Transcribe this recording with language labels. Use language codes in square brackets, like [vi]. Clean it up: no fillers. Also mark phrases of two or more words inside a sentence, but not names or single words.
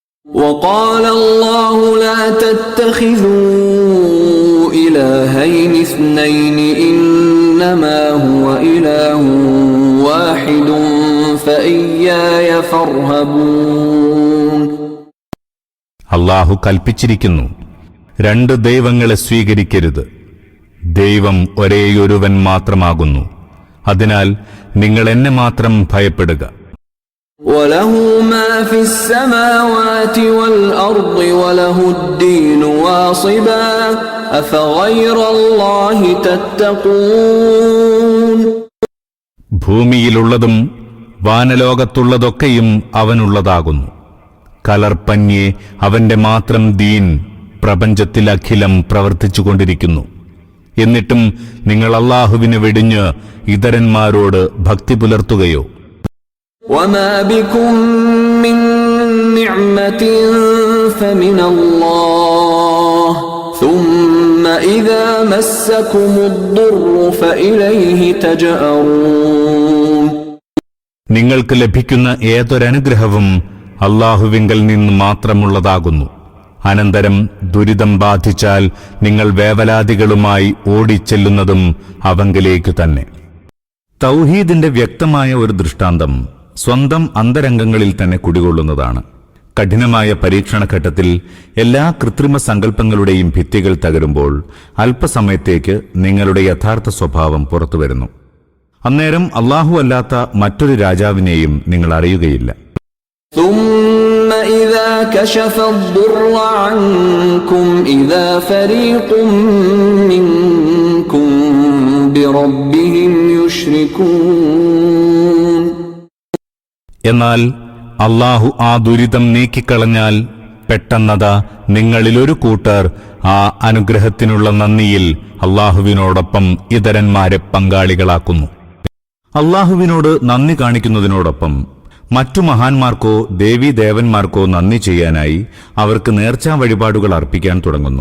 [ar] وقال الله لا تتخذوا إلهين اثنين إنما هو إله واحد فإياي فارهبون. [ml] അല്ലാഹു കൽപ്പിച്ചിരിക്കുന്നു, രണ്ട് ദൈവങ്ങളെ സ്വീകരിക്കരുത്. ദൈവം ഒരേയൊരുവൻ മാത്രമാകുന്നു. അതിനാൽ നിങ്ങൾ എന്നെ മാത്രം ഭയപ്പെടുക. [ar] وله ما في السماوات والأرض وله الدين واصبا أفغير الله تتقون. [ml] ഭൂമിയിലുള്ളതും വാനലോകത്തുള്ളതൊക്കെയും അവനുള്ളതാകുന്നു. കലർപ്പന്യേ അവന്റെ മാത്രം ദീൻ പ്രപഞ്ചത്തിലഖിലം പ്രവർത്തിച്ചുകൊണ്ടിരിക്കുന്നു. എന്നിട്ടും നിങ്ങൾ അല്ലാഹുവിനെ വെടിഞ്ഞ് ഇതരന്മാരോട് ഭക്തി പുലർത്തുകയോ? [ar] وما بكم من نعمة فمن الله ثم إذا مسكم الضر فإليه تجأرون. [ml] നിങ്ങൾക്ക് ലഭിക്കുന്ന ഏതൊരനുഗ്രഹവും അല്ലാഹുവിങ്കൽ നിന്ന് മാത്രമുള്ളതാകുന്നു. അനന്തരം ദുരിതം ബാധിച്ചാൽ നിങ്ങൾ വേവലാദികളുമായി ഓടിച്ചെല്ലുന്നതും അവങ്കിലേക്ക് തന്നെ. തൗഹീദിന്റെ വ്യക്തമായ ഒരു ദൃഷ്ടാന്തം സ്വന്തം അന്തരംഗങ്ങളിൽ തന്നെ കുടികൊള്ളുന്നതാണ്. കഠിനമായ പരീക്ഷണഘട്ടത്തിൽ എല്ലാ കൃത്രിമ സങ്കല്പങ്ങളുടെയും ഭിത്തികൾ തകരുമ്പോൾ അല്പസമയത്തേക്ക് നിങ്ങളുടെ യഥാർത്ഥ സ്വഭാവം പുറത്തുവരുന്നു. അന്നേരം അല്ലാഹു അല്ലാത്ത മറ്റൊരു രാജാവിനെയും നിങ്ങൾ അറിയുകയില്ല. [ar] ثم إذا كشف الضر عنكم إذا فريق منكم بربهم يشركون. [ml] എന്നാൽ അല്ലാഹു ആ ദുരിതം നീക്കിക്കളഞ്ഞാൽ പെട്ടെന്നതാ നിങ്ങളിലൊരു കൂട്ടർ ആ അനുഗ്രഹത്തിനുള്ള നന്ദിയിൽ അല്ലാഹുവിനോടൊപ്പം ഇതരന്മാരെ പങ്കാളികളാക്കുന്നു. അല്ലാഹുവിനോട് നന്ദി കാണിക്കുന്നതിനോടൊപ്പം മറ്റു മഹാന്മാർക്കോ ദേവീദേവന്മാർക്കോ നന്ദി ചെയ്യാനായി അവർക്ക് നേർച്ചാ വഴിപാടുകൾ അർപ്പിക്കാൻ തുടങ്ങുന്നു.